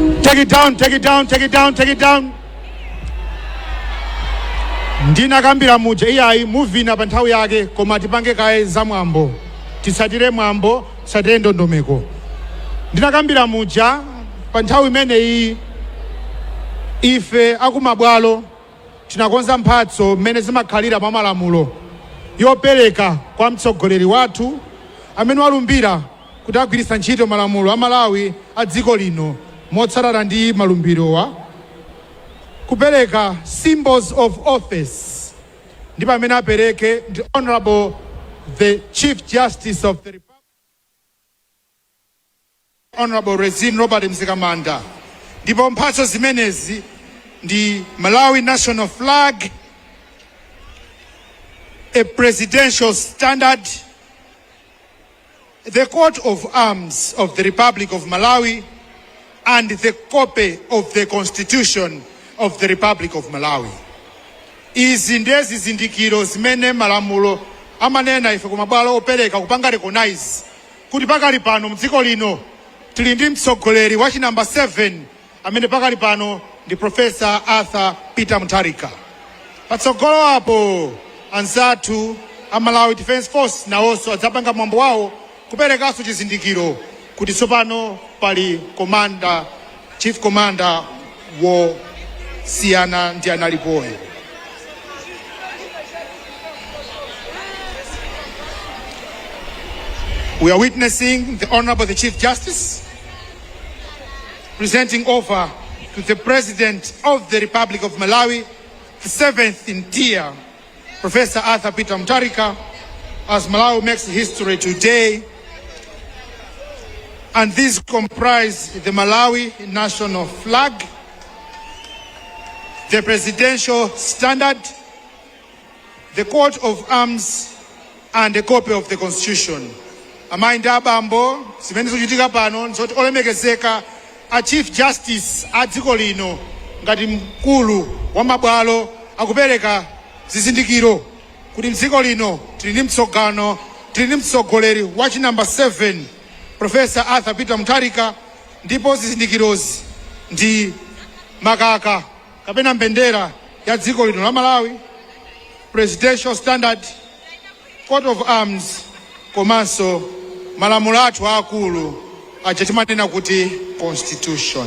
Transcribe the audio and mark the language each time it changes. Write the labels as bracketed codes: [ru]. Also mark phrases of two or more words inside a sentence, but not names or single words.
[en] Take it down, take it down, take it down, take it down. [ny] Ndinakambira muja iyayi muvina pa nthawi yake koma tipange kaye za mwambo. Tisatire mwambo, tisatire ndondomeko. Ndinakambira muja pa nthawi imeneyi ife akumabwalo tinakonza mphatso mmene zimakhalira mwa malamulo yopereka kwa mtsogoleri wathu amene walumbira kuti agwiritsa ntchito malamulo a Malawi a dziko lino motsatana ndi malumbirowa kupereka [en] symbols of office [ny] ndipo amene apereke ndi [en] Honorable the Chief Justice of the Republic, [ny] Honorable Resin Robert Mzikamanda. Ndipo mphatso zimenezi ndi [en] Malawi national flag, a presidential standard, the coat of arms of the Republic of Malawi, and the copy of the Constitution of the Republic of Malawi. [ny] Izi ndezi zindikiro zimene malamulo amanena ife kumabwalo opereka kupanga recognize kuti pakali pano mdziko lino tili ndi mtsogoleri wa chinamba 7 amene pakali pano ndi Professor Arthur Peter Mutharika. Patsogolo apo anzathu a Malawi Defense Force nawonso adzapanga mwambo wawo kuperekanso chizindikiro kuti tsopano pali commander, chief commander wosiyana ndi analipoyo. [en] We are witnessing the Honorable the Chief Justice presenting over to the President of the Republic of Malawi, the 7th in tier, Professor Arthur Peter Mutharika, as Malawi makes history today. And these comprise the Malawi national flag, the presidential standard, the coat of arms, and a copy of the Constitution. [ny] Amayi abambo zimene zikuchitika pano nzoti olemekezeka a Chief Justice a dziko lino ngati mkulu wa mabwalo akupereka zizindikiro kuti mdziko lino tili ndi mtsogano, tili ndi mtsogoleri wa chinamba 7 Professor Arthur Peter Mutharika, ndipo zizindikirozi ndi makaka kapena mbendera ya dziko lino la Malawi, [en] presidential standard, coat of arms, [ny] komanso malamulo athu akulu aja timanena kuti constitution.